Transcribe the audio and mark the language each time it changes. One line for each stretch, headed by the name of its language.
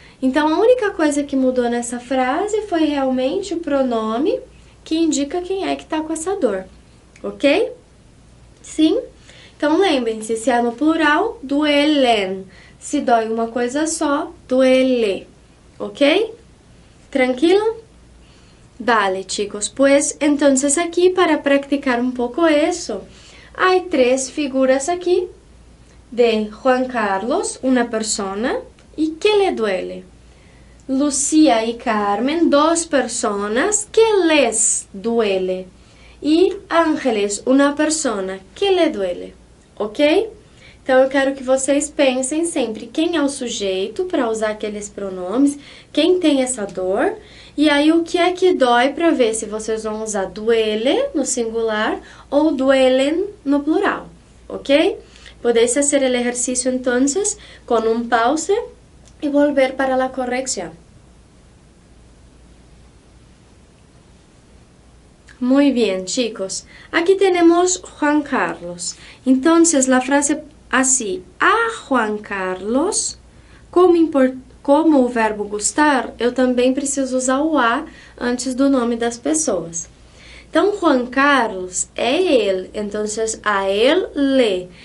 Portuguese: Então, a única coisa que mudou nessa frase foi realmente o pronome que indica quem é que está com essa dor, ok? Sim? Então, lembrem-se, se é no plural, duelen. Se dói uma coisa só, duele, ok? Tranquilo?
Spanish: Vale, chicos, pues entonces aquí para practicar un poco eso, hay 3 figuras aquí de Juan Carlos, una persona. ¿Y qué le duele? Lucía y Carmen, 2 personas, ¿qué les duele?
Portuguese: E Ángeles, uma persona, que lhe duele, ok? Então, eu quero que vocês pensem sempre quem é o sujeito para usar aqueles pronomes, quem tem essa dor, e aí o que é que dói para ver se vocês vão usar duele no singular ou duelen no plural, ok?
Spanish: Podéis hacer el ejercicio entonces con un pause y volver para la corrección. Muy bien, chicos. Aquí tenemos Juan Carlos. Entonces, la frase así,
Portuguese: a Juan Carlos, como o verbo gustar, eu também preciso usar o a antes do nome das pessoas. Então, Juan Carlos é ele,
Spanish: entonces a él le.